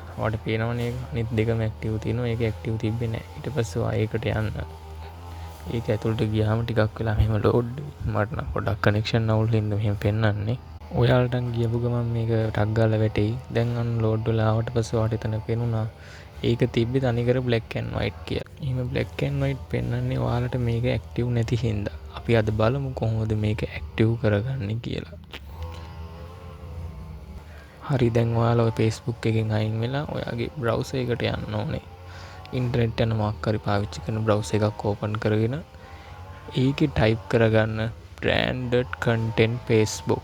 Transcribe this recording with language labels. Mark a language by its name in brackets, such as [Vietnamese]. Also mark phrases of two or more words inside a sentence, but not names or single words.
[Sinhala] ඔයාලට පේනවනේ අනිත් දෙකම active තියෙනවා. ඒක active තිබ්බේ නැහැ. ඊට පස්සේ ඔයා ඒකට යන්න. ඒක ඇතුළට ගියාම ටිකක් වෙලා මෙහෙම load මට නම් පොඩක් connection අවුල් හින්දා මෙහෙම පෙන්වන්නේ. ඔයාලට ගියපු ගමන් මේක ටක් ගාලා වැටෙයි. දැන් අන්න load වෙලා ආවට පස්සේ ඔයාලට එතන පේනුණා ඒක තිබ්බේ තනිකර [English] black and white [Sinhala] කියලා. එහෙම [English] black and white [Sinhala] පෙන්වන්නේ ඔයාලට මේක active නැති හින්දා. අපි අද බලමු කොහොමද මේක active කරගන්නේ කියලා. හරි දැන් ඔයාලා ඔය Facebook එකෙන් අයින් වෙලා ඔයාගේ browser එකට යන්න ඕනේ. ඉන්ටර්නෙට් යන මොකක් හරි පාවිච්චි කරන browser එකක් open කරගෙන ඒකේ type කරගන්න [English] branded content [Sinhala] Facebook.